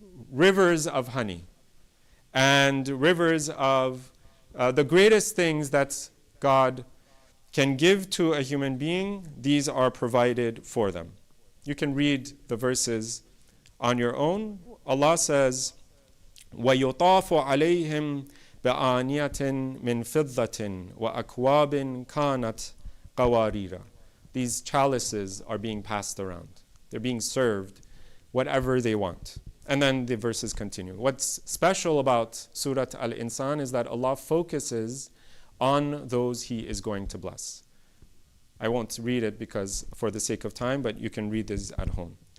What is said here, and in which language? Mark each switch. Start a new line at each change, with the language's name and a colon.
English: Rivers of honey and rivers of the greatest things that God can give to a human being, these are provided for them. You can read the verses on your own. Allah says,
Arabic: وَيُطَافُ عَلَيْهِمْ بِآنِيَةٍ مِّن فِضَّةٍ وَأَكْوَابٍ كَانَتْ قَوَارِيرًا.
English: These chalices are being passed around. They're being served whatever they want. And then the verses continue. What's special about Surah Al-Insan is that Allah focuses on those He is going to bless. I won't read it because for the sake of time, but you can read this at home.